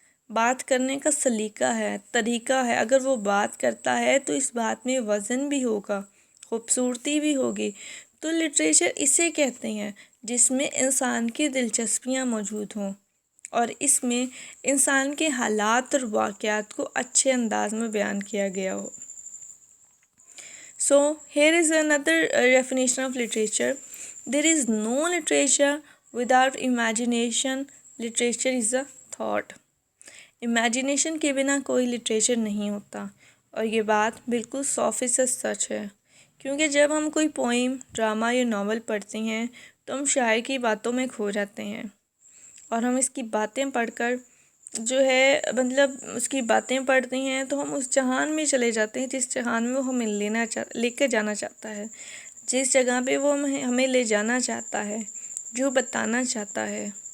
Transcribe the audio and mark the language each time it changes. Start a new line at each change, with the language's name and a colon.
Urdu: بات کرنے کا سلیقہ ہے، طریقہ ہے، اگر وہ بات کرتا ہے تو اس بات میں وزن بھی ہوگا، خوبصورتی بھی ہوگی۔ تو لٹریچر اسے کہتے ہیں جس میں انسان کی دلچسپیاں موجود ہوں اور اس میں انسان کے حالات اور واقعات کو اچھے انداز میں بیان کیا گیا ہو۔
English: So here is another definition of literature. There is no literature without imagination. Literature is a thought.
Urdu: Imagination کے بنا کوئی لٹریچر نہیں ہوتا، اور یہ بات بالکل 100% سچ ہے، کیونکہ جب ہم کوئی پوئم، ڈرامہ یا ناول پڑھتے ہیں تو ہم شاعر کی باتوں میں کھو جاتے ہیں، اور ہم اس کی باتیں پڑھ کر جو ہے مطلب اس کی باتیں پڑھتے ہیں تو ہم اس جہان میں چلے جاتے ہیں جس جہان میں وہ ہمیں لے کے جانا چاہتا ہے، جس جگہ پہ وہ ہمیں لے جانا چاہتا ہے، جو بتانا چاہتا ہے،